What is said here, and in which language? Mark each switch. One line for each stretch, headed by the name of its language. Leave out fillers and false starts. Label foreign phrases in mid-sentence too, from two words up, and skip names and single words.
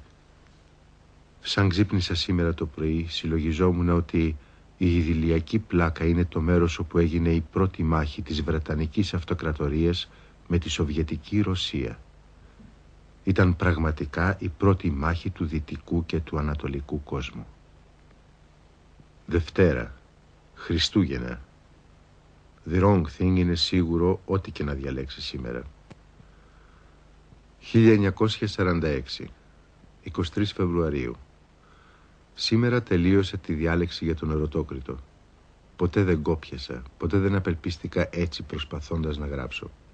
Greek: Σαν ξύπνησα σήμερα το πρωί, συλλογιζόμουν ότι η Ιδηλιακή Πλάκα είναι το μέρος όπου έγινε η πρώτη μάχη της Βρετανικής Αυτοκρατορίας με τη Σοβιετική Ρωσία. Ήταν πραγματικά η πρώτη μάχη του δυτικού και του ανατολικού κόσμου. Δευτέρα, Χριστούγεννα.
English: The wrong thing
Greek: είναι σίγουρο ό,τι και να διαλέξει σήμερα. 1946, 23 Φεβρουαρίου. Σήμερα τελείωσα τη διάλεξη για τον Ερωτόκριτο. Ποτέ δεν κόπιασα, ποτέ δεν απελπίστηκα έτσι προσπαθώντας να γράψω.